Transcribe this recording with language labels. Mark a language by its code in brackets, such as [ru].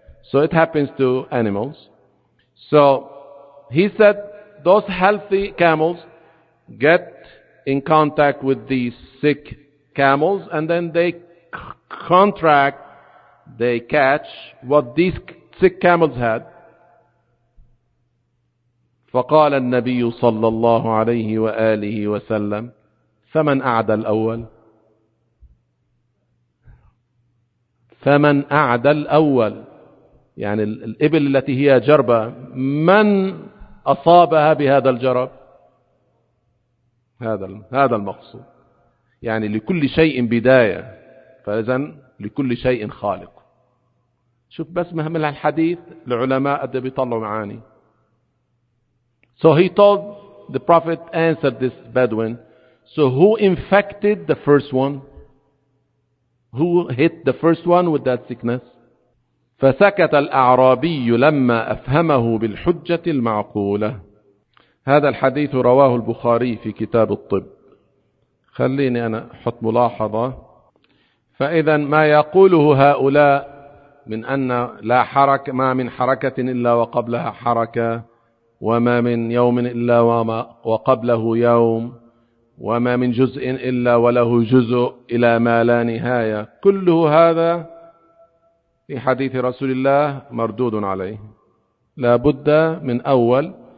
[en] So it happens to animals. So he said those healthy camels get in contact with these sick camels and then they contract, they catch what these sick camels had. [ar] فقال النبي صلى الله عليه وآله وسلم فمن أعدى الأول؟ فمن أعدى الأول؟ يعني الإبل التي هي جربة، من أصابها بهذا الجرب؟ هذا المقصود. يعني لكل شيء بداية، فإذن لكل شيء خالق. شوف بس مهم الحديث، العلماء قد بيطلعوا معاني. [en] So he told the prophet answered this Bedouin. So who infected the first one? Who hit the first one with that sickness? [ar] فسكت الأعرابي لما أفهمه بالحجة المعقولة. هذا الحديث رواه البخاري في كتاب الطب. خليني أنا أحط ملاحظة. فإذا ما يقوله هؤلاء من أن لا حركة، ما من حركة إلا وقبلها حركة، وما من يوم إلا وما وقبله يوم، وما من جزء إلا وله جزء إلى ما لا نهاية، كله هذا في حديث رسول الله مردود عليه، لا بد من أول.